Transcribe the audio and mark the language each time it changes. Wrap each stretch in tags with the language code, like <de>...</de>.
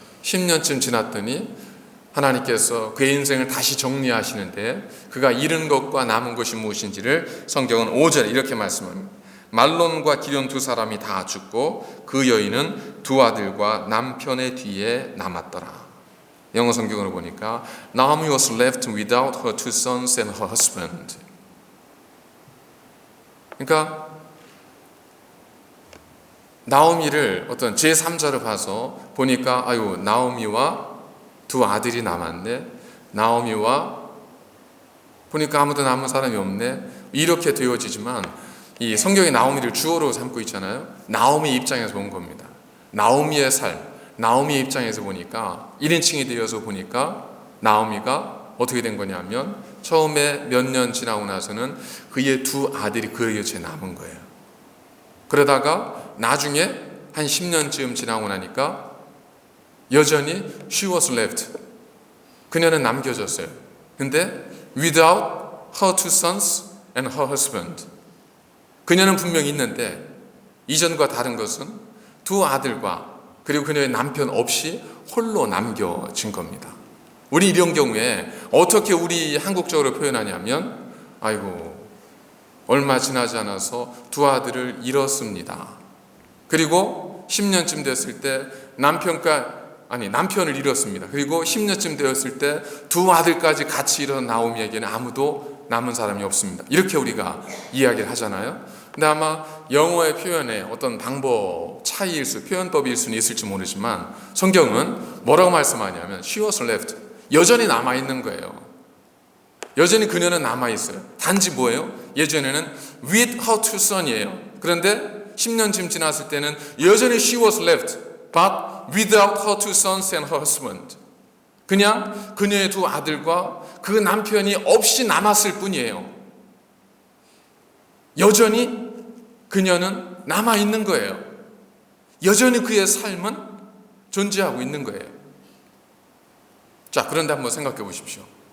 <ko>10년쯤 지났더니 하나님께서 그의 인생을 다시 정리하시는데 그가 잃은 것과 남은 것이 무엇인지를 성경은 5절에 이렇게 말씀합니다. 말론과 기럨 두 사람이 다 죽고 그 여인은 두 아들과 남편의 뒤에 남았더라. 영어 성경으로 보니까</ko> <en>Naomi was left without her two sons and her husband.</en> <ko>그러니까 나오미를 어떤 제3자로 봐서 보니까 나오미와 두 아들이 남았네. 나오미와 보니까 아무도 남은 사람이 없네. 이렇게 되어지지만 이 성경이 나오미를 주어로 삼고 있잖아요. 나오미 입장에서 본 겁니다. 나오미의 삶, 나오미의 입장에서 보니까 1인칭이 되어서 보니까 나오미가 어떻게 된 거냐면 처음에 몇 년 지나고 나서는 그의 두 아들이 그의 곁에 남은 거예요. 그러다가 나중에 한 10년쯤 지나고 나니까 여전히</ko> <en>she was left.</en> <ko>그녀는 남겨졌어요.</ko> <en>근데 without her two sons and her husband.</en> <ko>그녀는 분명히 있는데 이전과 다른 것은 두 아들과 그리고 그녀의 남편 없이 홀로 남겨진 겁니다. 우리 이런 경우에 어떻게 우리 한국적으로 표현하냐면 얼마 지나지 않아서 두 아들을 잃었습니다. 그리고 10년쯤 됐을 때 남편을 잃었습니다. 그리고 10년쯤 되었을 때 두 아들까지 같이 잃은 나오미에게는 아무도 남은 사람이 없습니다. 이렇게 우리가 이야기를 하잖아요. 근데 아마 영어의 표현의 어떤 표현법일 수는 있을지 모르지만 성경은 뭐라고 말씀하냐면</ko> <en>She was left.</en> <ko>여전히 남아있는 거예요. 여전히 그녀는 남아있어요. 단지 뭐예요? 예전에는</ko> <en>with her two son이에요.</en> <ko>그런데 10년쯤 지났을 때는 여전히</ko> <en>she was left, but without her two sons and her husband.</en> <ko>그냥 그녀의 두 아들과 그 남편이 없이 남았을 뿐이에요. 여전히 그녀는 남아있는 거예요. 여전히 그의 삶은 존재하고 있는 거예요. 자, 그런데 한번 생각해 보십시오.</ko>